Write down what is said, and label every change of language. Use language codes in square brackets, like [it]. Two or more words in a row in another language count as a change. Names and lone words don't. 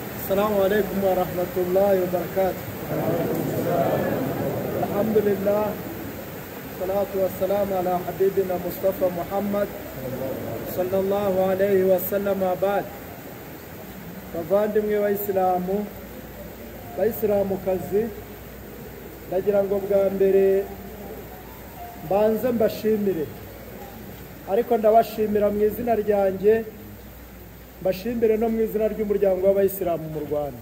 [ar] السلام عليكم ورحمة الله وبركاته. الحمد لله والصلاة والسلام على حبيبنا مصطفى محمد صلى الله عليه وسلم. [rw] بعد bavandimwe bayisilamukazi, ndagira ngo bwa mbere mbanze mbashimire, ariko ndabashimira mu izina ryanjye, mbashimire no mu izina ry'umuryango w'abayisilamu mu Rwanda.